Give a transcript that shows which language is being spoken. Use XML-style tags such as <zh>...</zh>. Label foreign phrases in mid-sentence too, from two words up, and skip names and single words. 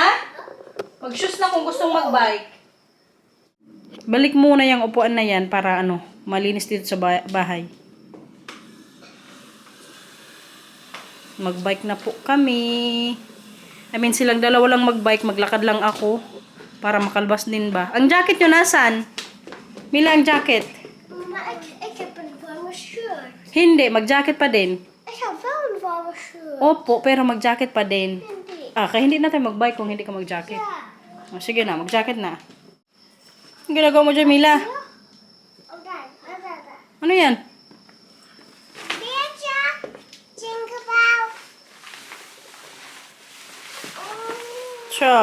<tl>Mag-shoes na kung gustong mag-bike. Balik muna yung upuan na yan para malinis dito sa bahay. Mag-bike na po kami. Silang dalawa lang mag-bike, maglakad lang ako para makalbas din ba. Ang jacket nyo nasan? Mila, ang jacket?</tl> <nl>Maar ik heb een warme shirt.</nl> <tl>Hindi, mag-jacket pa din.</tl> <nl>Ik heb wel een warme shirt.</nl> <tl>Opo, pero mag-jacket pa din. Hindi. Kaya hindi na tayo mag-bike kung hindi ka mag-jacket.</tl> <nl>Ja.</nl> <tl>Sige na, mag-jacket na. Ang ginagawa mo dyan, Mila?</tl> <nl>Oh, daar.</nl> <tl>Ano yan?</tl> <en>Beertje. Jingle bell.</en> <tl>Siya.</tl>